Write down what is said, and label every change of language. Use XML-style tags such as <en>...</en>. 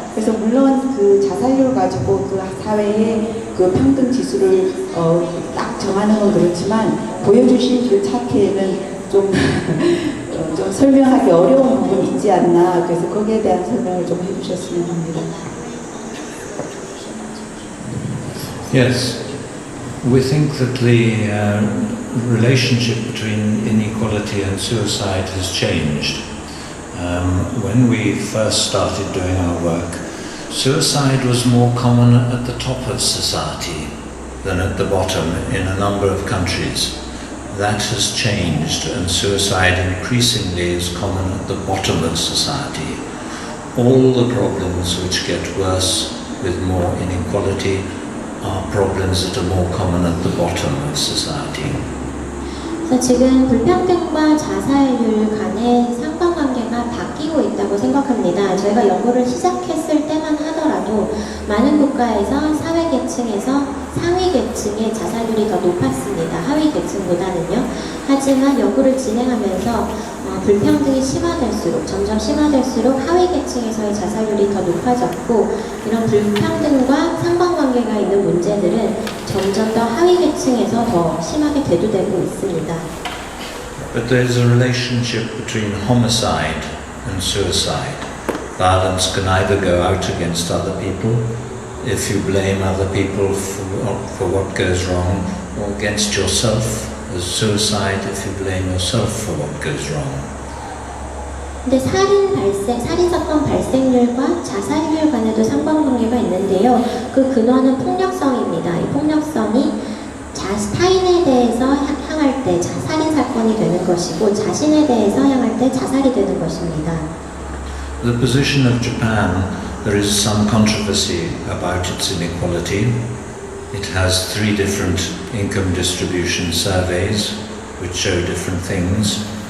<ko>그래서 물론 그 자살률 가지고 그 사회의 그 평등 지수를 딱 정하는 건 그렇지만 보여주신 그 차트에는 좀 설명하기 어려운 부분이 있지 않나. 그래서 거기에 대한 설명을 좀 해주셨으면 합니다.</ko> <en>Yes, we think that the relationship between inequality and suicide has changed. When we first started doing our work, suicide was more common at the top of society than at the bottom in a number of countries. That has changed, and suicide increasingly is common at the bottom of society. All the problems which get worse with more inequality are problems that are more common at the bottom of society.</en> <ko>그래서 지금 불평등과 자살률 간의 상관관계가 바뀌고 있다고 생각합니다. 저희가 연구를 시작했을 때만 하더라도 많은 국가에서 사회계층에서 상위계층의 자살률이 더 높았습니다. 하위계층보다는요. 하지만 연구를 진행하면서 불평등이 심화될수록 점점 심화될수록 하위계층에서의 자살률이 더 높아졌고 이런 불평등과 상관관계가 있는 문제들은 점점 더 하위계층에서 더 심하게 대두되고 있습니다.</ko> <en>But there is a relationship between homicide and suicide. Violence can either go out against other people if you blame other people for what goes wrong, or against yourself as suicide if you blame yourself for what goes wrong.</en> <ko>근데 살인 사건 발생률과 자살률 간에도 상관관계가 있는데요. 그 근원은 폭력성입니다. 이 폭력성이 타인에 대해서 향할 때 살인 사건이 되는 것이고 자신에 대해서 향할 때 자살이 되는 것입니다.</ko> <en>The position of Japan, there is some controversy about its inequality. It has 3 different income distribution surveys which show different things.</en>